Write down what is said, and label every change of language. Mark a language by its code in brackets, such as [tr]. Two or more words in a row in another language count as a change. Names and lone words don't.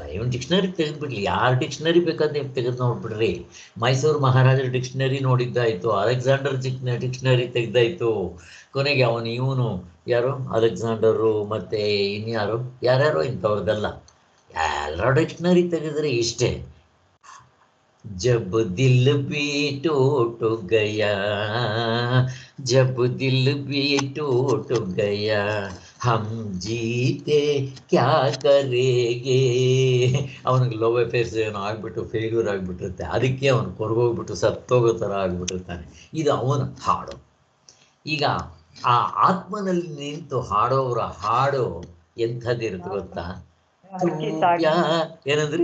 [kn] ಇವನ್ ಡಿಕ್ಷನರಿ ತೆಗೆದ್ಬಿಡ್ಲಿ, ಯಾರು ಡಿಕ್ಷನರಿ ಬೇಕಾದ್ರೆ ನೀವು ತೆಗೆದು ನೋಡ್ಬಿಡ್ರಿ. ಮೈಸೂರು ಮಹಾರಾಜರ ಡಿಕ್ಷನರಿ ನೋಡಿದ್ದಾಯಿತು, ಅಲೆಕ್ಸಾಂಡರ್ ಡಿಕ್ಷನರಿ ತೆಗೆದಾಯಿತು. ಕೊನೆಗೆ ಇವನು ಯಾರು ಅಲೆಕ್ಸಾಂಡರು ಮತ್ತು ಇನ್ಯಾರು ಯಾರ್ಯಾರೋ ಇಂಥವ್ರದ್ದೆಲ್ಲ ಎಲ್ಲ ಡಿಕ್ಷನರಿ ತೆಗೆದ್ರೆ ಇಷ್ಟೇ. [hi] जब दिल भी टूट गया, जब दिल भी टूट गया, हम जीते क्या करेंगे. [kn] ಅವನಿಗೆ [en] love phase [kn] ಏನೋ ಆಗ್ಬಿಟ್ಟು ಫೇಲ್ಯೂರ್ ಆಗಿಬಿಟ್ಟಿರುತ್ತೆ, ಅದಕ್ಕೆ ಅವನು ಕೊರಗೋಗ್ಬಿಟ್ಟು ಸತ್ತೋಗೋ ಥರ ಆಗ್ಬಿಟ್ಟಿರ್ತಾನೆ. ಇದು ಅವನ ಹಾಡು. ಈಗ ಆ ಆತ್ಮನಲ್ಲಿ ನಿಂತು ಹಾಡೋರ ಹಾಡು ಎಂಥದ್ದಿರುತ್ತೆ ಗೊತ್ತಾ? ಏನಂದ್ರಿ?